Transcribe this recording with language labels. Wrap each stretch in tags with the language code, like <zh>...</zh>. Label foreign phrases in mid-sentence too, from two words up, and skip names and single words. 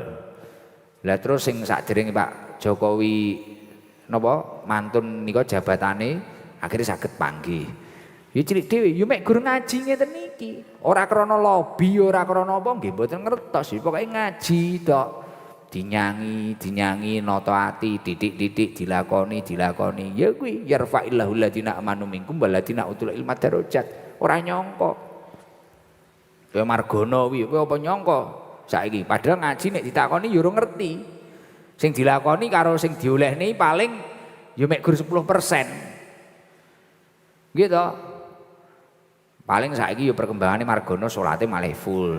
<jv>Lah terus sing sakderenge Pak Jokowi napa mantun nika jabatane akhirnya saged panggih. Ya cilik dhewe ya mek gur ngaji ngeten niki. Ora krana lobi, ora krana apa nggih mboten ngertos. Pokoke ngaji tok. Dinyangi nata ati titik dilakoni ya kuwi</jv> <ar>يرفع الله الذين آمنوا منكم والذين أوتوا العلم درجات</ar> <jv>ora nyangka. Kaya Margono kuwi apa nyangka saiki padahal ngaji nek ditakoni ya ora ngerti. Sing dilakoni karo sing diolehne paling ya mek gur 10%. Gitu. Paling saiki ya perkembangannya Margono salate malah full.</jv>